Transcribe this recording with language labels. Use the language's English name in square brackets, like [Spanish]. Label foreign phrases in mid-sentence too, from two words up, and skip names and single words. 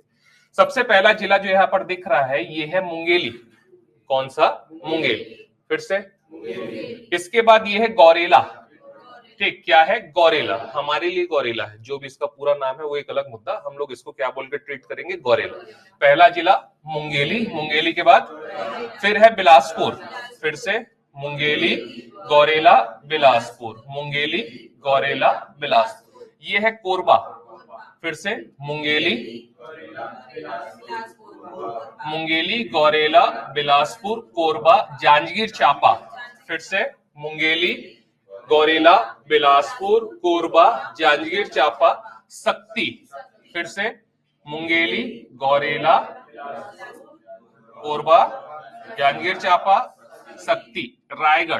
[Hindi] सबसे पहला जिला जो यहां पर दिख रहा है ये है मुंगेली। कौन सा? मुंगेली। फिर से इसके बाद ये है गौरेला। ठीक, क्या है? गौरेला। हमारे लिए गौरेला है, जो भी इसका पूरा नाम है वो एक अलग मुद्दा, हम लोग इसको क्या बोल के ट्रीट करेंगे? गौरेला। पहला जिला मुंगेली, मुंगेली के बाद फिर है बिलासपुर, फिर से मुंगेली, गौरेला, बिलासपुर, मुंगेली, गौरेला, बिलासपुर। ये है कोरबा, फिर से मुंगेली, मुंगेली, गौरेला, बिलासपुर, कोरबा, जांजगीर चांपा, फिर से मुंगेली, गौरेला, बिलासपुर, कोरबा, जांजगीर चांपा, सक्ती, फिर से मुंगेली, गौरेला, कोरबा, जांजगीर चांपा, सक्ती, रायगढ़।